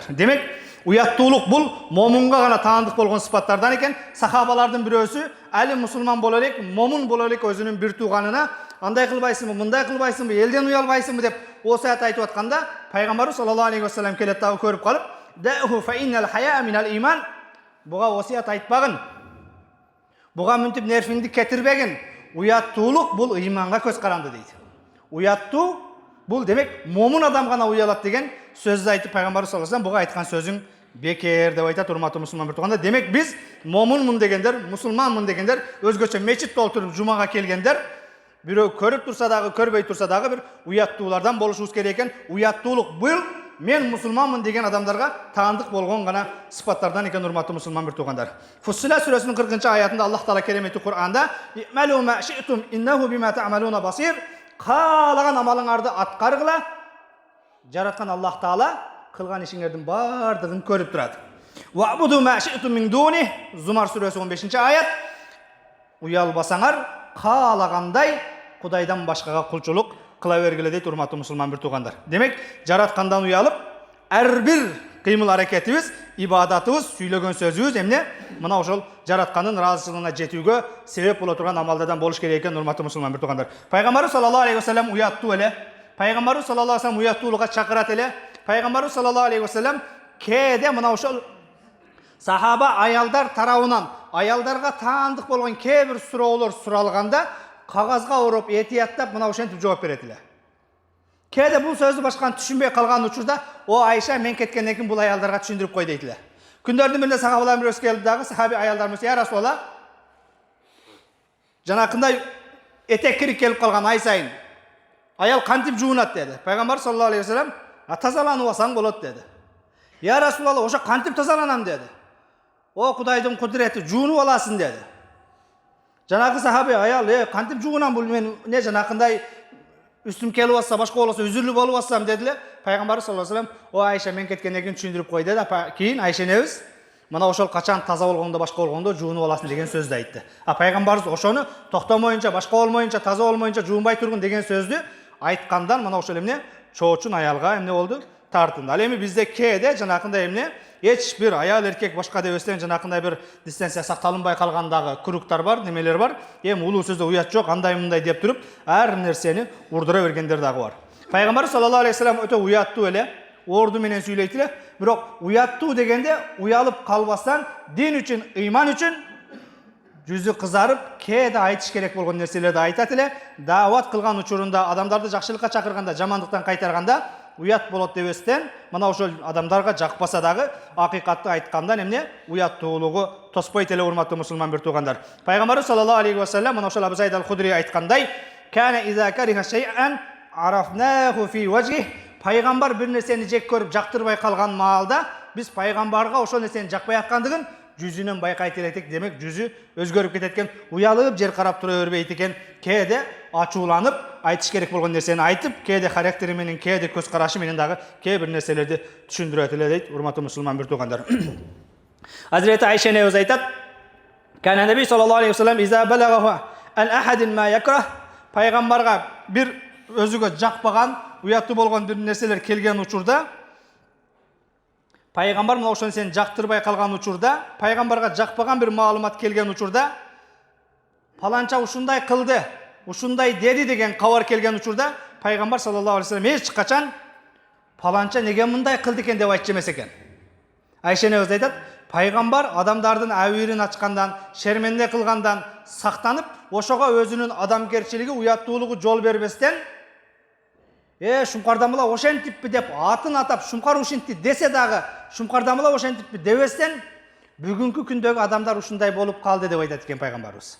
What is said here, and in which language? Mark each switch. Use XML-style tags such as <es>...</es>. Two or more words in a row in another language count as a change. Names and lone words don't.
<ky>Демек, уяттуулук бул момунга гана таандык болгон сыпаттардан экен. Сахабалардын бирөөсү али мусулман боло элек, момун боло элек өзүнүн бир тууганына андай кылбайсыңбы, мындай кылбайсыңбы, элден уялбайсыңбы деп осаят айтып атканда, пайгамбарыбыз</ky> <ar>صلى الله عليه وسلم</ar> <ky>келет дагы көрүп калып,</ky> <ar>"دعه فإن الحياء من الإيمان."</ar> <ky>Буга осаят айтпагын. Буга мүнтүп нервиңди кетирбегин. Уяттуулук бул ыйманга көз каранды дейт. Уяттуу бул демек момун адам гана уялат деген сөздү айтып пайгамбарыбыз саллаллаху алейхи вассалам буга айткан сөзүң бекер деп айтат, урматтуу мусулман бир туугандар. Демек биз момунмун дегендер, мусулманмын дегендер, өзгөчө мечит толтуруп жумага келгендер, бирөө көрүп турса дагы, көрбөй турса дагы бир уяттуулардан болушубуз керек экен. Уяттуулук бул мен мусулманмын деген адамдарга таандык болгон гана сыпаттардан экен, урматтуу мусулман бир туугандар. Фуссилат сүрөсүнүн 40-аятында Аллах Таала керемети Кур'анда</ky> <ar>"اعملوا ما شئتم إنه بما تعملون بصير",</ar> <ky>каалаган амалыңарды аткаргыла, жараткан Аллах Таала кылган ишиңердин бардыгын көрүп турат.</ky> <ar>"فاعبدوا ما شئتم من دونه",</ar> <ky>Зумар сүрөсү 15-аят. Уялбасаңар, каалагандай Кудайдан башкага кулчулук кыла бергиле дейт урматтуу мусулман бир туугандар. Демек, жараткандан уялып, ар бир кыймыл аракетибиз, ибадатыбыз, сүйлөгөн сөзүбүз эмне? Мына ошол жараткандын ыраазычылыгына жетүүгө себеп боло турган амалдардан болуш керек экен, урматтуу мусулман бир туугандар. Пайгамбарыбыз</ky> <ar>صلى الله عليه وسلم</ar> <ky>уяттуу эле. Пайгамбарыбыз</ky> <ar>صلى الله عليه وسلم</ar> <ky>уяттуулукка чакырат эле. Пайгамбарыбыз</ky> <ar>صلى الله عليه وسلم</ar> <ky>кээде мына ошол сахаба аялдар тарабынан аялдарга таандык болгон кээ бир суроолор суралганда кагазга ороп этияттап мына ошентип жооп берет эле. Кээде бул сөздү башканы түшүнбөй калган учурда, "О Айша, мен кеткенден кийин бул аялдарга түшүндүрүп кой" дейт эле. Күндөрдүн биринде сахабалар бирөөсү келди дагы, сахаби аялдарыбыз:</ky> <ar>"يا رسول الله,</ar> <ky>жанакындай этек кирип келип калган ай сайын аял кантип жуунат" деди. Пайгамбар</ky> <ar>صلى الله عليه وسلم:</ar> <ky>"Тазаланып алсаң болот" деди.</ky> <ar>"يا رسول الله,</ar> <ky>ошо кантип тазаланам" деди. "О Кудайдын кудурети, жуунуп аласың" деди. Жанагы сахаби аял: "Кантип жуунам, бул мен не жанакындай үстүм келип атса, башка болсо үзүрлү болуп атсам" дедиле. Пайгамбар</ky> <ar>صلى الله عليه وسلم:</ar> <ky>"О Айша, мен кеткенден кийин түшүндүрүп кой" деди. Кийин Айша энебиз мына ошол качан таза болгондо, башка болгондо жуунуп аласың деген сөздү айтты. Пайгамбарыбыз ошону токтомоюнча, башка болмоюнча, таза болмоюнча жуунбай тургун деген сөздү айткандан мына ошол эмне чоочун аялга эмне болду? Тартынды. Ал эми бизде кээде жанакындай эмне эч бир аял эркек башка дебестен жанакындай бир дистанция сакталынбай калгандагы куруктар бар, немелер бар. Эми улуу сөздө уят жок, андай мындай деп туруп, ар нерсени урдура бергендер дагы бар. Пайгамбар</ky> <ar>صلى الله عليه وسلم</ar> <ky>өтө уяттуу эле, орду менен сүйлөйт эле. Бирок уяттуу дегенде уялып калбастан дин үчүн, ыйман үчүн жүзү кызарып, кээде айтыш керек болгон нерселерди айтат эле. Даават кылган учурунда, адамдарды жакшылыкка чакырганда, жамандыктан кайтарганда уят болот дебестен, мына ошол адамдарга жакпаса дагы акыйкатты айткандан эмне уяттуулугу тоспойт эле, урматтуу мусулман бир туугандар. Пайгамбарыбыз</ky> <ar>صلى الله عليه وسلم</ar> <ky>мына ошол Абу Саид аль-Худри айткандай:</ky> <ar>"كان إذا كره شيئا عرفناه في وجهه".</ar> <ky>Пайгамбар бир нерсени жек көрүп жактырбай калган маалда биз пайгамбарга ошол нерсени жакпай аткандыгын жүзүнөн байкайт элек. Демек жүзү өзгөрүп кетет экен, уялып жер карап тура бербейт экен. Кээде ачууланып айтыш керек болгон нерсени айтып, кээде характери менен, кээде көз карашы менен дагы кээ бир нерселерди түшүндүрөт эле дейт, урматтуу мусулман бир туугандар. Hazreti Ayşe энебиз айтат:</ky> <ar>"كان النبي صلى الله عليه وسلم إذا بلغه عن أحد ما يكره".</ar> <ky>Пайгамбарга бир өзүгө жакпаган, уяттуу болгон бир нерселер келген учурда, пайгамбар мына ошол нерсени жактырбай калган учурда, пайгамбарга жакпаган бир маалымат келген учурда, паланча ушундай кылды, ушундай деди деген кабар келген учурда, пайгамбар</ky> <ar>صلى الله عليه وسلم</ar> <ky>эч качан паланча неге мындай кылды экен деп айтчу эмес экен. Айша энебиз айтат: "Пайгамбар адамдардын абийирин ачкандан, шерменде кылгандан сактанып, ошого өзүнүн адамгерчилиги, уяттуулугу жол бербестен, шумкардан була ошентиппи деп атын атап, шумкар ушинти десе дагы, шумкардан була ошентиппи дебестен, бүгүнкү күндөгү адамдар ушундай болуп калды" деп айтат экен пайгамбарыбыз.</ky>